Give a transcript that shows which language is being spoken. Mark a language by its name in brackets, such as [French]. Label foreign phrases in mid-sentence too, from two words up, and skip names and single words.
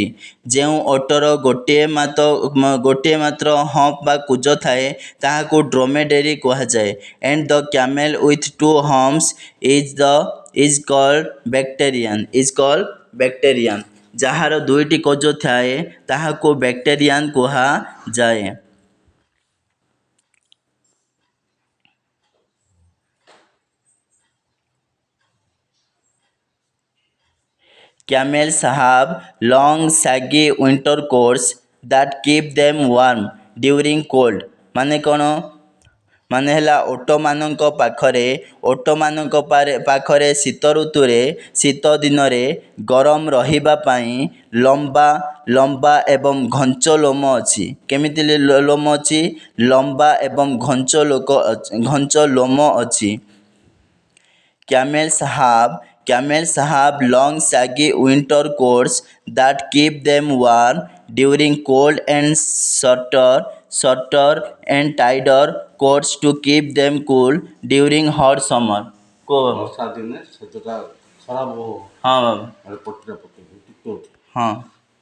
[Odia] ଯେଉଁ ଓଟର ଗୋଟିଏ ମାତ୍ର ହମ୍ପ ବା କୁଜ ଥାଏ ତାହାକୁ ଡ୍ରୋମେଡେରୀ କୁହାଯାଏ। [English] And the camel with two humps is called Bactrian. [Odia] ଯାହାର ଦୁଇଟି କୋଜ ଥାଏ ତାହାକୁ ବ୍ୟାକ୍ଟେରିଆନ୍ କୁହାଯାଏ। [English] Camels have long saggy winter coats that keep them warm during cold। [Odia] ମାନେ କ'ଣ? ମାନେ ହେଲା ଓଟମାନଙ୍କ ପାଖରେ ଶୀତ ଋତୁରେ ଶୀତ ଦିନରେ ଗରମ ରହିବା ପାଇଁ ଲମ୍ବା ଏବଂ ଘଞ୍ଚ ଲୋମ ଅଛି। କେମିତି ଲୋମ ଅଛି? ଲମ୍ବା ଏବଂ ଘଞ୍ଚ ଲୋମ ଅଛି। [English] Camels have long saggy winter coats that keep them warm during cold and shorter and tighter coats to keep them cool during hot summer। [Odia] ବର୍ଷା ଦିନେ ସେଟା ଖରାପ ହବ। ହଁ ବାବା, ପଟିଟା ପକେଇକି ଟିକେ ହଁ।